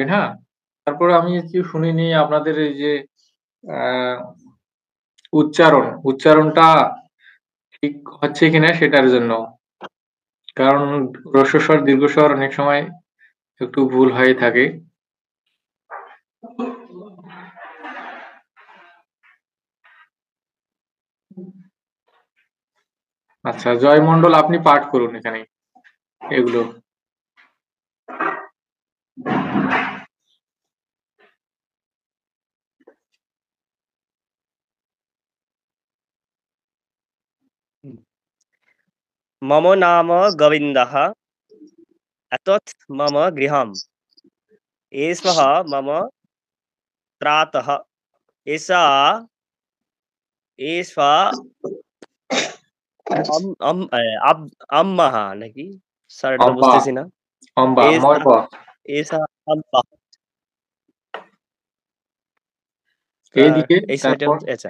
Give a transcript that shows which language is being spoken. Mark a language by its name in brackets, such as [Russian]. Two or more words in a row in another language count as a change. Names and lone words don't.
[Bangla] হ্যাঁ, তারপরে আমি একটু শুনে নিই আপনাদের এই যে উচ্চারণটা ঠিক হচ্ছে কিনা সেটার জন্য, কারণ হ্রস্বস্বর দীর্ঘস্বর অনেক সময় একটু ভুল হয়ে থাকে। আচ্ছা, জয় মন্ডল, আপনি পাঠ করুন এখানে এগুলো। [Sanskrit] मम नाम गोविन्दः, एतत् मम गृहम्। एषः मम त्रातः, एषा [Bangla] আম্মা নাকি স্যারটা বুঝতেছি না। [Sanskrit] एसा आम्मा [Bangla] এইদিকে এই সাইডে আচ্ছা,